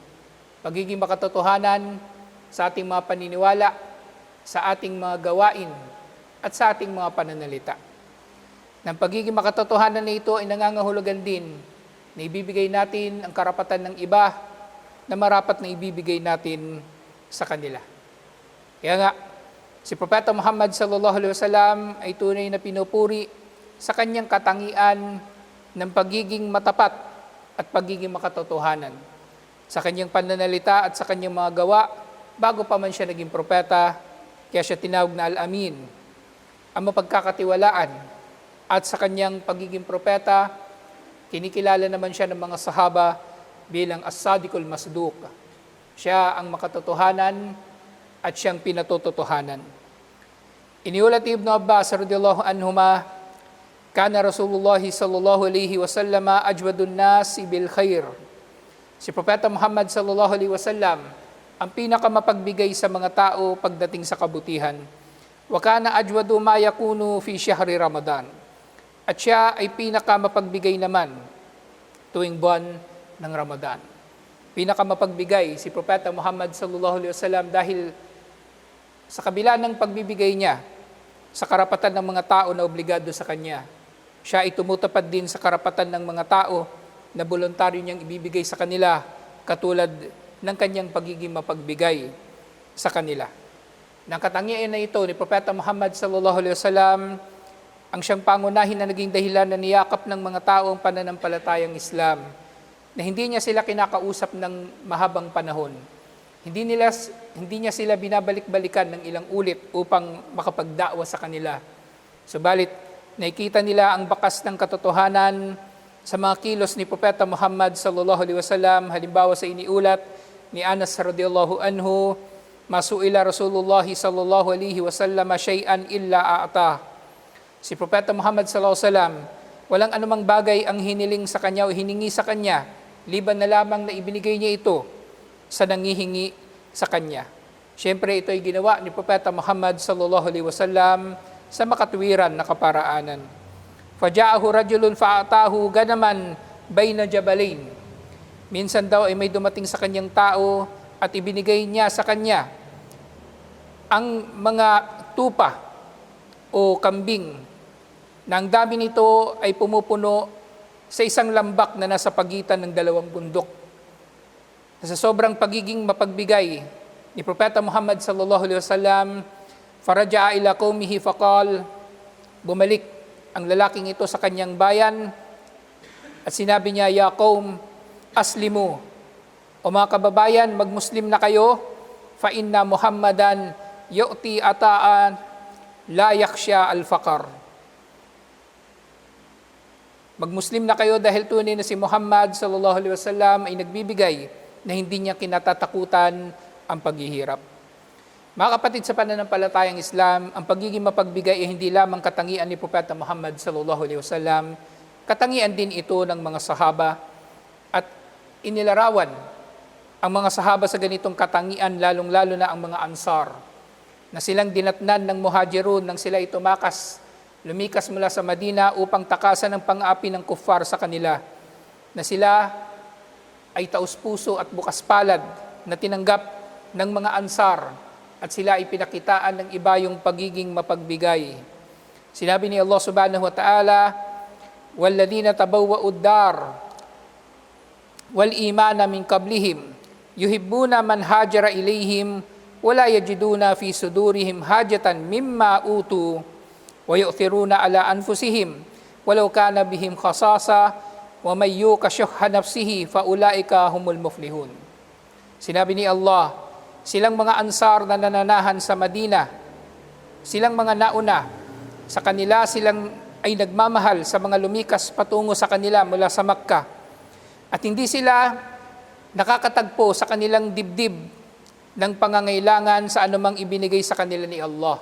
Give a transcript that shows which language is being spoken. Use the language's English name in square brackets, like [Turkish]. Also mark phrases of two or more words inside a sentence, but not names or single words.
[Filipino] Pagiging makatotohanan sa ating mga paniniwala, sa ating mga gawain, at sa ating mga pananalita. Ng pagiging makatotohanan na ito ay nangangahulugan din na ibibigay natin ang karapatan ng iba na marapat na ibibigay natin sa kanila. Kaya nga, si Propeta Muhammad [Arabic] صلى الله عليه وسلم [Filipino] ay tunay na pinupuri sa kanyang katangian ng pagiging matapat at pagiging makatotohanan sa kanyang pananalita at sa kanyang mga gawa bago pa man siya naging propeta, kaya siya tinawag na Al-Amin, ang mapagkakatiwalaan. At sa kanyang pagiging propeta, kinikilala naman siya ng mga sahaba bilang [Arabic] الصادق المصدوق. [Filipino] Siya ang makatotohanan at siyang pinatototohanan. Iniulat ni [Arabic] Ibn Abbas رضي الله عنهما كان رسول الله صلى الله عليه وسلم أجود الناس بالخير. [Filipino] Si Propeta Muhammad [Arabic] صلى الله عليه وسلم [Filipino] ang pinakamapagbigay sa mga tao pagdating sa kabutihan. [Arabic] وكان أجود ما يكون في شهر رمضان. [Filipino] At siya ay pinakamapagbigay naman tuwing buwan ng Ramadan. Pinakamapagbigay si Propeta Muhammad [Arabic] صلى الله عليه وسلم [Filipino] dahil sa kabila ng pagbibigay niya sa karapatan ng mga tao na obligado sa kanya, siya ay tumutupad din sa karapatan ng mga tao na voluntaryo niyang ibibigay sa kanila katulad ng kanyang pagiging mapagbigay sa kanila. Nang katangian na ito ni Propeta Muhammad [Arabic] صلى الله عليه وسلم [Filipino] ang siyang pangunahin na naging dahilan na niyakap ng mga tao ang pananampalatayang Islam, na hindi niya sila kinakausap ng mahabang panahon. Hindi niya sila binabalik-balikan ng ilang ulit upang makapagdakwa sa kanila. Subalit, nakikita nila ang bakas ng katotohanan sa mga kilos ni Propeta Muhammad [Arabic] صلى الله عليه وسلم. [Filipino] Halimbawa sa iniulat ni [Arabic] Anas رضي الله عنه ما سئل رسول الله صلى الله عليه وسلم شيئا إلا أعطى. [Filipino] Si Propeta Muhammad [Arabic] صلى الله عليه وسلم, [Filipino] walang anumang bagay ang hiniling sa kanya o hiningi sa kanya, liban na lamang na ibinigay niya ito sa nangihingi sa kanya. Siyempre ito ay ginawa ni Propeta Muhammad [Arabic] صلى الله عليه وسلم [Filipino] sa makatwiran na kaparaanan. [Arabic] فجاءه رجل فأعطاه غنما بين جبلين. [Filipino] Minsan daw ay may dumating sa kanyang tao at ibinigay niya sa kanya ang mga tupa o kambing na ang dami nito ay pumupuno sa isang lambak na nasa pagitan ng dalawang bundok. Sa sobrang pagiging mapagbigay ni Propeta [Arabic] Muhammad صلى الله عليه وسلم فرجع إلى قومه فقال, [Filipino] bumalik ang lalaking ito sa kanyang bayan at sinabi niya, [Arabic] يا قوم أسلموا, [Filipino] o mga kababayan, magmuslim na kayo, [Arabic] فإن محمدا يعطي عطاء لا يخشى الفقر. [Filipino] Magmuslim na kayo dahil tunay na si Muhammad [Arabic] صلى الله عليه وسلم [Filipino] ay nagbibigay na hindi niya kinatatakutan ang paghihirap. Mga kapatid sa pananampalatayang Islam, ang pagiging mapagbigay ay hindi lamang katangian ni Propeta Muhammad [Arabic] صلى الله عليه وسلم, [Filipino] katangian din ito ng mga sahaba at inilarawan ang mga sahaba sa ganitong katangian, lalong-lalo na ang mga ansar, na silang dinatnan ng muhajirun nang sila lumikas mula sa Madina upang takasan ang pang-api ng kuffar sa kanila, na sila ay taus-puso at bukas palad na tinanggap ng mga ansar at sila ay pinakitaan ng iba yung pagiging mapagbigay. Sinabi ni [Arabic] Allah سبحانه وتعالى, وَالَّذِينَ تَبَوَّأُوا الدَّارَ وَالْإِيمَانَ مِنْ قَبْلِهِمْ يُحِبُّونَ مَنْ هَاجَرَ إِلَيْهِمْ وَلَا يَجِدُونَ فِي صُدُورِهِمْ حَاجَةً مِمَّا أُوتُوا وَيُؤْثِرُونَ عَلَى أَنفُسِهِمْ وَلَوْ كَانَ بِهِمْ خَصَاصَةٌ وَمَن يُوقَ شُحَّ نَفْسِهِ فَأُولَئِكَ هُمُ الْمُفْلِحُونَ. [Filipino] Sinabi ni Allah, silang mga ansar na nananahan sa Madina, silang mga nauna, sa kanila silang ay nagmamahal sa mga lumikas patungo sa kanila mula sa Makkah. At hindi sila nakakatagpo sa kanilang dibdib ng pangangailangan sa anumang ibinigay sa kanila ni Allah.